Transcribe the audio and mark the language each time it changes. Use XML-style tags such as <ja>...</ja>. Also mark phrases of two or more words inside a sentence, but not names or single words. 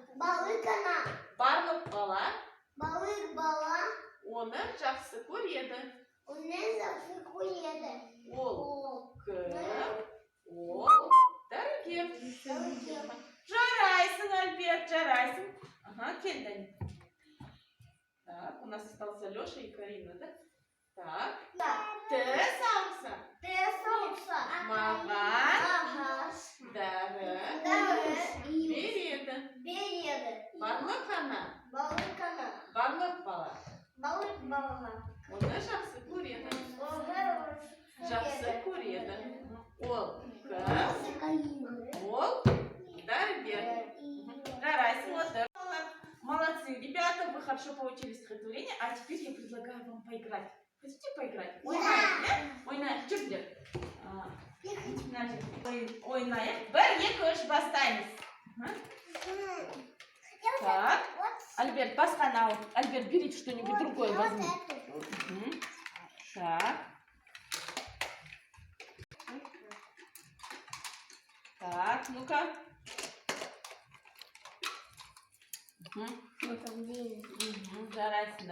<kk>Барлық бала. Оны жақсы көреді. Ол кім? Ол дәрігер. Жарайсың, Альберт, жарайсың. Ага, кел, Даня.</kk> <ru>Так, у нас остался Леша и Карина, да? Так.</ru> <kk>Тіс ауырса. Маған. Дәрі. Береді. Барлық ана. Барлық бала. Оны жақсы көреді. Жақсы көреді. Ол кім? Ол дәрігер. Жарайсың,</kk> <ru>вот. Молодцы, ребята, вы хорошо получили стихотворение, а теперь я предлагаю вам поиграть. Хотите поиграть?</ru> <kk>Ойнайық, да? Ойнайық, жүрдер. Ойнайық. Бір, екі, үш, бастаймыз. Так. Альберт, басқаны. Альберт,</kk> <ru>берите что-нибудь другое возьми. Так. Так, ну-ка.</ru> <kk>Жарайсың.</kk>